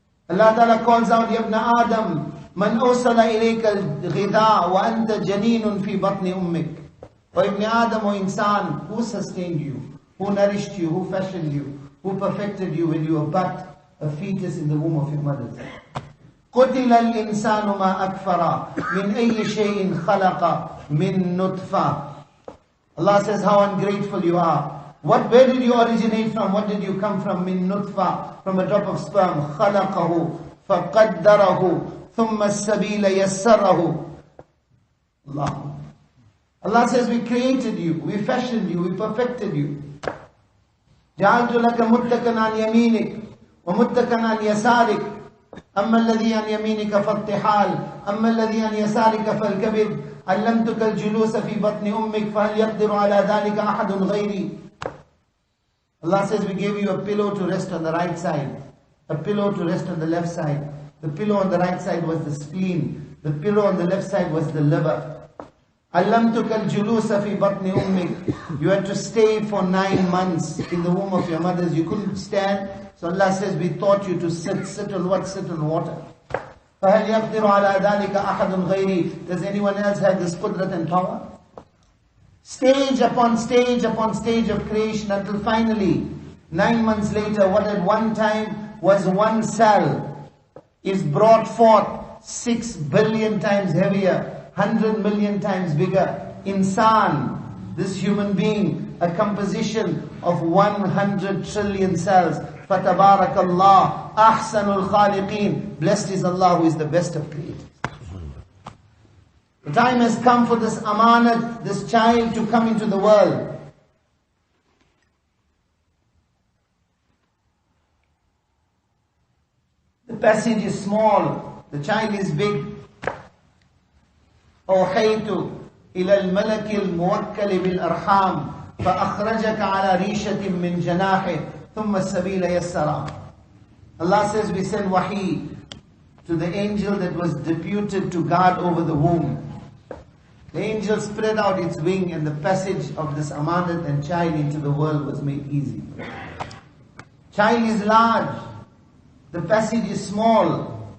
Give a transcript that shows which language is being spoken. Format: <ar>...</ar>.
<en>Allah Ta'ala calls out,</en> <ar>يَا ابْنَ آدَمْ مَنْ أَوْصَلَ إِلَيْكَ الْغِذَاءَ وَأَنْتَ جَنِينٌ فِي بَطْنِ أُمِّكَ.</ar> <en>O Ibn Adam, O insan, who sustained you? Who nourished you, who fashioned you, who perfected you when you were but a fetus in the womb of your mother.</en> <ar>قُتِلَ الْإِنسَانُ مَا أَكْفَرَ مِنْ أَيِّ شَيْءٍ خَلَقَ مِنْ نُطْفَةٍ.</ar> <en>Allah says, how ungrateful you are. Where did you originate from? What did you come from?</en> <ar>مِنْ نُطْفَةٍ,</ar> <en>from a drop of sperm.</en> <ar>خَلَقَهُ فَقَدَّرَهُ ثُمَّ السَّبِيلَ يَسَّرَهُ.</ar> <en>Allah says, we created you, we fashioned you, we perfected you.</en> <ar>جعلت لك متكا عن يمينك ومتكا عن يسارك أما الذي عن يمينك فالطحال أما الذي عن يسارك فالكبد علمتك الجلوس في بطن أمك فهل يقدر على ذلك أحد غيري.</ar> <en>Allah says, we gave you a pillow to rest on the right side, a pillow to rest on the left side. The pillow on the right side was the spleen, the pillow on the left side was the liver.</en> <ar>علمتك الجلوس في بطن أمك.</ar> <en>You had to stay for 9 months in the womb of your mothers. You couldn't stand. So Allah says, we taught you to sit. Sit on what? Sit on water. فهل يقدر على ذلك أحد غيري. Does anyone else have this qudrat and power? Stage upon stage upon stage of creation until finally, 9 months later, what at one time was one cell is brought forth 6 billion times heavier, 100 million times bigger. Insan, this human being, a composition of 100 trillion cells.</en> <ar>فَتَبَارَكَ اللَّهُ أَحْسَنُ الْخَالِقِينَ.</ar> <en>Blessed is Allah who is the best of creators. The time has come for this amanat, this child to come into the world. The passage is small. The child is big.</en> <ar>أوحيت إلى الملك الموكل بالأرحام فأخرجك على ريشة من جناحه ثم السبيل يسرا.</ar> <en>Allah says we send wahi to the angel that was deputed to guard over the womb. The angel spread out its wing and the passage of this amanat and child into the world was made easy. Child is large, the passage is small.</en>